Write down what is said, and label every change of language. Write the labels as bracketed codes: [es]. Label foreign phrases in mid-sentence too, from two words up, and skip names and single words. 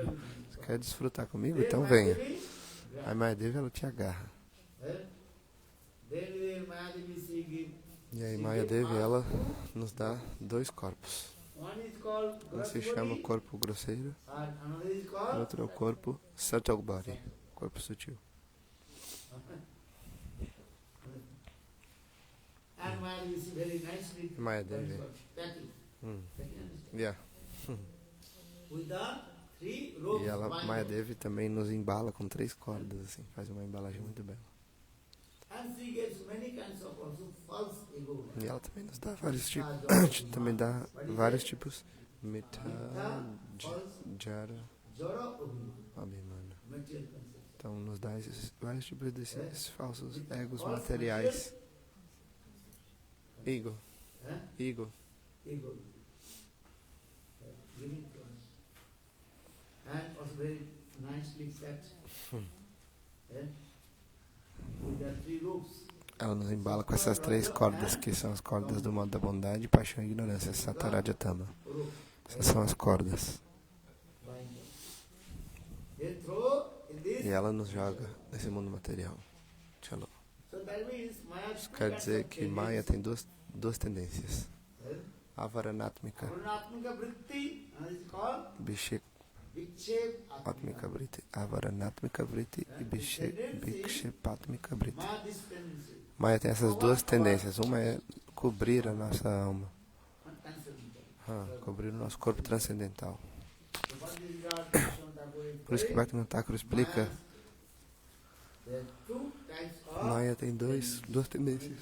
[pt] Você quer desfrutar comigo? Então venha. Aí Maya Devi ela te agarra. E aí Maya Devi ela nos dá dois corpos. Um se chama corpo grosseiro, o outro é o corpo [en] subtle body, [pt] corpo sutil. Maya Devi. Yeah. E ela, Maya Devi também nos embala com 3 cordas, assim, faz uma embalagem muito bela. E ela também nos dá vários tipos, também dá vários tipos, [sa] Mita, Jara, Abhimana. [pt] Então nos dá vários tipos desses falsos egos materiais. Ego. [en] And also very nicely set. With the 3 ropes. [pt] Ela nos embala com essas 3 cordas, que são as cordas do modo da bondade, paixão e ignorância, Satarajatama. Essas são as cordas. E ela nos joga nesse mundo material. Tchalo. Isso quer dizer que Maya tem duas tendências. [sa] Avaranatmika, Bhikshepatmika Vritti. Avaranatmika Vritti e Bhikshepatmika Vritti. [pt] Maya tem essas duas tendências. Uma é cobrir a nossa alma, cobrir o nosso corpo transcendental. Por isso que Bhaktivinoda Thakur explica, Maya tem duas tendências.